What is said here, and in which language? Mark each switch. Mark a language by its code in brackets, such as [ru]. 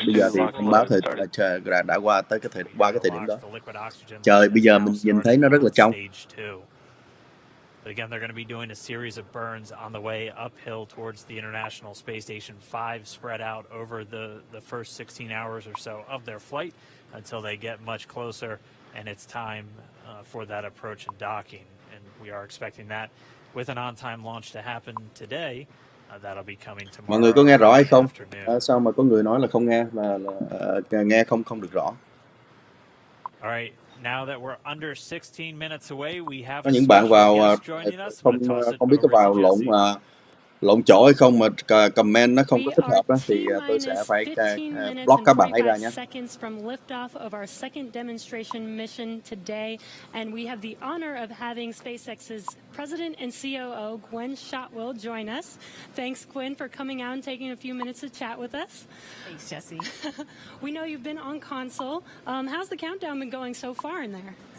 [vi] Bây giờ thì thông báo đã qua cái thời điểm đó. Trời bây giờ mình nhìn thấy nó rất là trong. [en] But again, they're going to be doing a series of burns on the way uphill towards the International Space Station 5, spread out over the first 16 hours or so of their flight until they get much closer, and it's time for that approach and docking. And we are expecting that with an on-time launch to happen today. That'll be coming tomorrow. [vi] Mọi người có nghe rõ hay không? Sao mà có người nói là không nghe, là nghe không được rõ? [en] All right. Now that we're under 16 minutes away, we have [vi] Có những bạn vào không biết có vào lộn chỗ hay không mà comment nó không có thích hợp đó, thì tôi sẽ phải block các bạn ấy ra nhé. [en] Seconds from liftoff of our second demonstration mission today, and we have the honor of having SpaceX's President and COO Gwen Shotwell join us. Thanks, Gwen, for coming out and taking a few minutes to chat with us. Thanks, Jesse. We know you've been on console. How's the countdown been going so far in there?